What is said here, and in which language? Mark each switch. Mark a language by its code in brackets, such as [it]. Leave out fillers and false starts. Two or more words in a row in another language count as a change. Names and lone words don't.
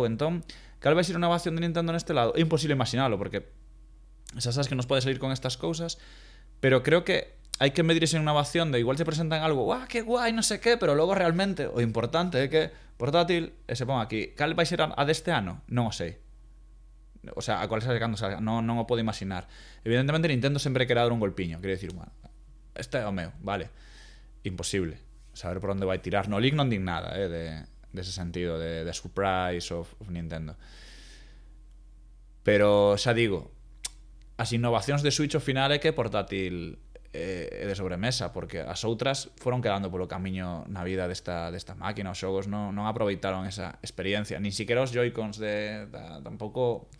[gl] Entón, cal vai ser a innovación de Nintendo neste lado? É imposible imaginalo, porque xa sabes que nos pode salir con estas cousas, pero creo que hai que medir esa innovación de igual se presentan algo, que guai, non sei que, pero logo realmente o importante é que portátil e se pon aquí. Cal vai ser a deste ano? Non o sei. O sea, [es] a cual salga [gl] cando salga, non o podo imaginar. Evidentemente Nintendo sempre quere dar un golpiño, quere dicir, este é o meu, vale. Imposible saber por onde vai tirar. No link non din nada, dese sentido de [en] surprise of [gl] Nintendo. Pero xa digo, as innovacións de Switch ao final é que portátil é de sobremesa, porque as outras foron quedando polo camiño na vida desta máquina. Os xogos non aproveitaron esa experiencia, nin siquiera os Joy-Cons tampouco.